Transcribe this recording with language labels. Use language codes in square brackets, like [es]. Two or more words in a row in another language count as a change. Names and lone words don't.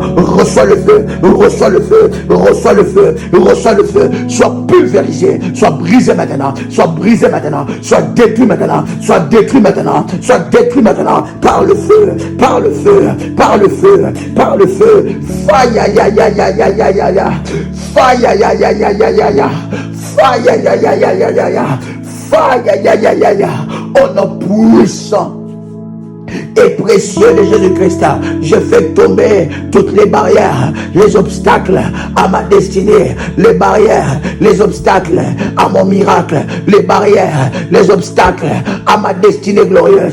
[fr] Reçois le feu, reçois le feu, reçois le feu, reçois le feu, sois pulvérisé, sois brisé maintenant, sois brisé maintenant, sois détruit maintenant, sois détruit maintenant, sois détruit maintenant par le feu, par le feu, par le feu, par le feu. [en] Fire, ya, ya, ya, ya, ya, ya, ya. Fire, ya, ya, ya, ya, ya, ya. Fire, ya, ya, ya, ya, ya, ya. Fire, ya, ya, ya, ya. [fr] Au nom puissant et précieux de Jésus-Christ, je fais tomber toutes les barrières, les obstacles à ma destinée, les barrières, les obstacles à mon miracle, les barrières, les obstacles à ma destinée glorieuse.